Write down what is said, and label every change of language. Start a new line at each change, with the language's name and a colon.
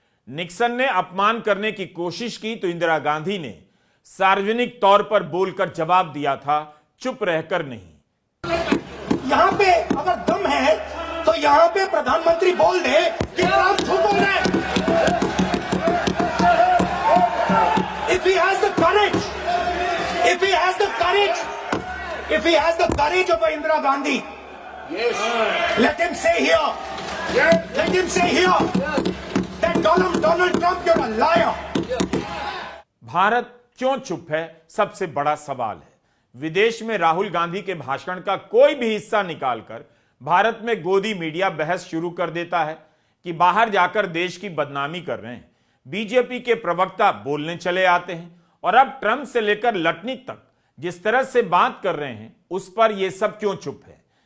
Hindi: Nixon ने अपमान करने की कोशिश की तो इंदिरा गांधी ने सार्वजनिक तौर पर बोलकर जवाब दिया था, चुप रहकर नहीं। यहां पे अगर दम है तो यहां पे प्रधानमंत्री बोल दे कि आप झूठ बोल रहे हैं।
English: If he has the courage, if he has the courage, if he has the courage of Indira Gandhi, yes, let him say here, yes, let him say here that Donald Trump, you're a liar.
Hindi: Bharat क्यों चुप है, सबसे बड़ा सवाल है। विदेश में राहुल गांधी के भाषण का कोई भी हिस्सा निकालकर भारत में गोदी मीडिया बहस शुरू कर देता है कि बाहर जाकर देश की बदनामी कर रहे हैं। बीजेपी के प्रवक्ता बोलने चले आते हैं और अब ट्रंप से लेकर लटनिक तक जिस तरह से बात कर रहे हैं उस पर यह सब क्यों चुप है?